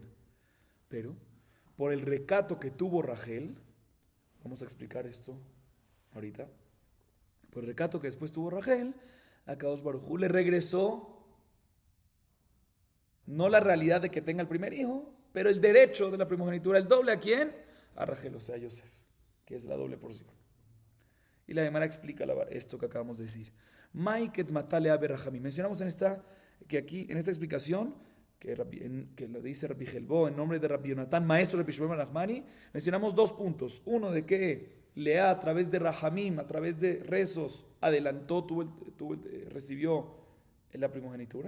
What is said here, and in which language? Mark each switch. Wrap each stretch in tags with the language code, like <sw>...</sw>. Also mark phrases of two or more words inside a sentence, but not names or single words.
<es>Pero por el recato que tuvo Rachel, vamos a explicar esto ahorita, por el recato que después tuvo Rachel, a</es> <he>קדוש ברוך הוא</he> <es>le regresó no la realidad de que tenga el primer hijo, pero el derecho de la primogenitura, el doble, ¿a quién? A Rachel, o sea, a Yosef, que es la doble porción. Y la Gemara explica esto que acabamos de decir. Maiket matale abe Rahamim. Mencionamos en esta explicación que lo dice Rabbi Jelbo en nombre de Rabbi Yonatan, maestro de Rabbi Shimon Nachmani, mencionamos dos puntos. Uno, de que Lea a través de Rahamim, a través de rezos, recibió la primogenitura.</es>